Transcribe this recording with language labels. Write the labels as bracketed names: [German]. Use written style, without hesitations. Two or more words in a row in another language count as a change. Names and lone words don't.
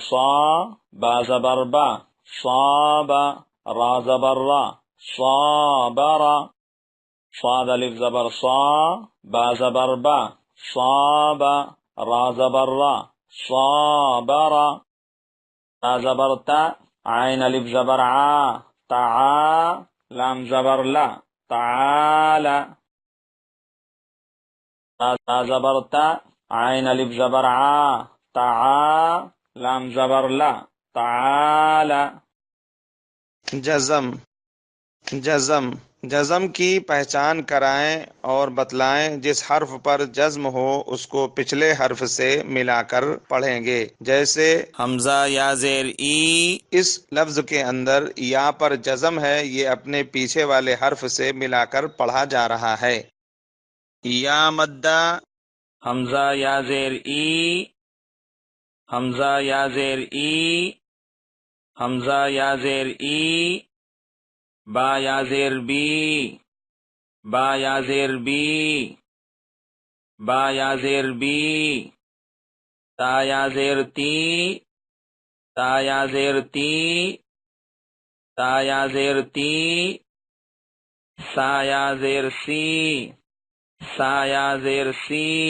[Urdu] صا، با زبر با صاب، را زبر را صابر، صاد الف زبر صا، با زبر با صاب، را زبر را صابر، تا زبر تا، عین الف زبر عا تعا، لام زبر لا تعالى، تا زبر تا، عین الف زبر عا تعا، لام زبر لا تعالى. جزم جزم جزم کی پہچان کرائیں اور بتلائیں۔ جس حرف پر جزم ہو اس کو پچھلے حرف سے ملا کر پڑھیں گے، جیسے حمزہ یا زیر ای۔ اس لفظ کے اندر یا پر جزم ہے، یہ اپنے پیچھے والے حرف سے ملا کر پڑھا جا رہا ہے۔ یا مدہ، حمزہ یا زیر ای، حمزہ یا زیر ای، حمزہ یا زیر ای، با یا زیر بی، با یا زیر بی، با یا زیر بی، تا یا زیر تی، تا یا زیر تی، تا یا زیر تی، سا یا زیر سی، سا یا زیر سی،